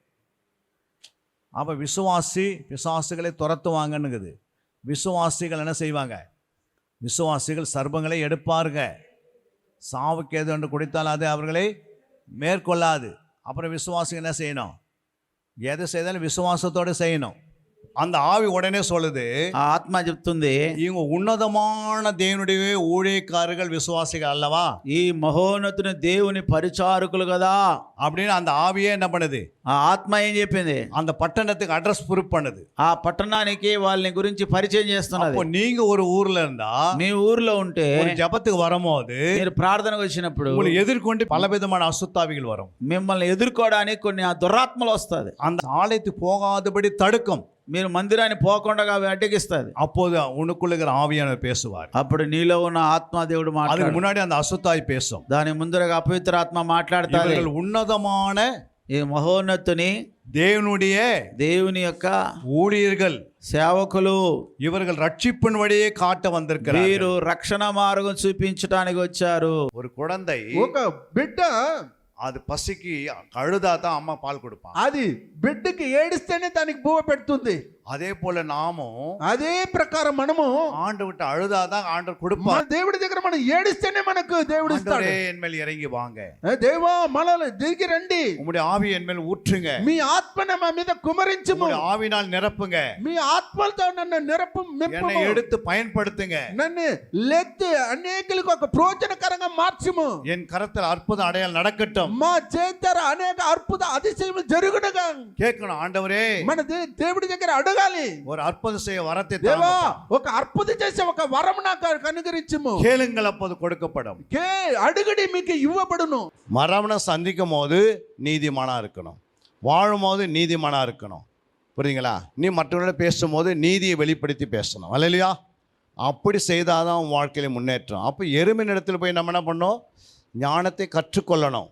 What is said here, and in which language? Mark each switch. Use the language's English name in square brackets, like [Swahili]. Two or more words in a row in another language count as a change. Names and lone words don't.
[Tamil] அப்போ விசுவாசிகளை துரத்துவாங்கன்னுக்குது. விசுவாசிகள் என்ன செய்வாங்க, விசுவாசிகள் சர்ப்பங்களை எடுப்பாருங்க, சாவுக்கு எது ஒன்று குடித்தால் அது அவர்களை மேற்கொள்ளாது. அப்புறம் விசுவாசிகள் என்ன செய்யணும், எது செய்தாலும் விசுவாசத்தோடு செய்யணும். அந்த ஆவி உடனே சொல்லுது, [Telugu] ఆ ఆత్మ చెప్తుంది, [Tamil] இவங்க உன்னதமான தேவனுடைய ஊழியக்காரர்கள் விசுவாசிகள் அல்லவா [Telugu] ఈ మహోన్నతుని దేవుని పరిచారకులు కదా. [Tamil] அப்படின்னு அந்த ஆவியே என்ன பண்ணுது, [Telugu] ఆ ఆత్మ ఏం చెప్పింది, [Tamil] அந்த పట్టణத்துக்கு [English] address proof [Tamil] பண்ணுது. [Telugu] ఆ పట్టణానికి వాళ్ళని గురించి పరిచయం చేస్తున్నది. [Tamil] அப்போ நீங்க ஒரு ஊர்ல இருந்தா, [Telugu] మీ ఊర్లో ఉంటే, [Tamil] ஒரு ஜெபத்துக்கு வரும்போது [Telugu] మీరు ప్రార్థనకు వచ్చినప్పుడు [Tamil] உங்களை எதிர்கொண்டு பலவிதமான அசுத்தாவிகள் வரும். [Telugu] మిమ్మల్ని ఎదుర్కోవడానికి కొన్ని ఆ దురాత్మలు వస్తుంది. [Tamil] அந்த ஆலயத்துக்கு போகாதபடி தடுக்கும். [Telugu] మీరు మందిరాన్ని పోకుండా అవి అడ్డగిస్తుంది. [Tamil] அப்போது உனக்குள்ள இருக்கிற ஆவியானவர் பேசுவார். [Telugu] అప్పుడు నీలో ఉన్న ఆత్మదేవుడు [Tamil] அதுக்கு [Telugu] మాట్లాడు. [Tamil] முன்னாடி அந்த அசுத்தாய் பேசும். [Telugu] దాని ముందరగా అపవిత్ర ఆత్మ మాట్లాడుతుంది. [Tamil] இவர்கள் உன்னதமான [Telugu] ఈ మహోన్నతుని [Tamil] தேவனுடைய [Telugu] దేవుని యొక్క [Tamil] ஊழியர்கள், [Telugu] సేవకులు, [Tamil] இவர்கள் ரட்சிப்பின் வழியே காட்ட வந்திருக்கிறார்கள். [Telugu] వీరు రక్షణ మార్గం చూపించడానికి వచ్చారు. [Tamil] ஒரு குழந்தை [Telugu] ఒక బిడ్డ [Tamil] அது பசிக்கு அழுதா தான் அம்மா பால் கொடுப்பான். [Telugu] అది బిడ్డకి ఏడిస్తేనే దానికి బువ్వ పెడుతుంది. [Tamil] அதே போல நாமும் [Telugu] అదే ప్రకారం మనము [Tamil] ஆண்டு விட்டு அழுதாதான் ஆண்டவர் [Telugu] మన [Tamil] கொடுப்பார். [Telugu] దేవుడి దగ్గర మనం ఏడిస్తేనే మనకు దేవుడు ఇస్తాడు. [Tamil] ஆண்டவரே என் மேல் இறங்கி வாங்க, [Telugu] దేవా మనల్ని దిగి రండి, [Tamil] உம்முடைய ஆவி என் மேல் ஊற்றுங்க, [Telugu] మీ ఆత్మను మా మీద కుమరించుము, [Tamil] உம்முடைய ஆவினால் நிரப்புங்க, [Telugu] మీ ఆత్మలతో నన్ను [Tamil] என்னை [Telugu] నింపుము, [Tamil] எடுத்து பயன்படுத்துங்க, [Telugu] నన్ను లెత్తి అనేకులకు ఒక ప్రయోజనకరంగా మార్చుము, [Tamil] என் கரத்தில் அற்புத அடையாளம் நடக்கட்டும். [Telugu] మా చేతర అనేక అద్భుత அதிசயములు జరుగునుగా. [Tamil] கேட்கணும், ஆண்டவரே [Telugu] మన దేవుడి దగ్గర అడగాలి, [Tamil] ஒரு அற்புதம் செய்ய வரத்தை [Telugu] దేవా [Tamil] தாரும். [Telugu] ఒక అద్భుతం చేసే ఒక వరం నాకు అనుగ్రహించుము. [Tamil] கேளுங்கள், அப்போது கொடுக்கப்படும். [Telugu] అడుగుడి మీకు ఇవ్వబడును. [Tamil] மரணம் சந்திக்கும் போது நீதிமானா இருக்கணும், வாழும் போது நீதிமானா இருக்கணும். புரியுங்களா? நீ மற்றவர்களோட பேசும்போது நீதியை வெளிப்படுத்தி பேசணும். அல்லையா? அப்படி செய்தாதான் உன் வாழ்க்கையில முன்னேற்றம். அப்போ எருமையின் இடத்துல போய் நம்ம என்ன பண்ணோம், ஞானத்தை கற்றுக்கொள்ளணும்.